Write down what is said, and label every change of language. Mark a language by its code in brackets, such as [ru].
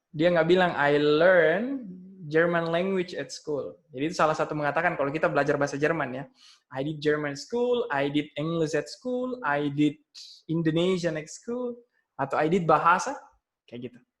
[id] Dia nggak bilang [en] I learn German language at school. [id] Jadi itu salah satu mengatakan kalau kita belajar bahasa Jerman ya. [en] I did German school, I did English at school, I did Indonesian at school, atau I did bahasa, [id] kayak gitu.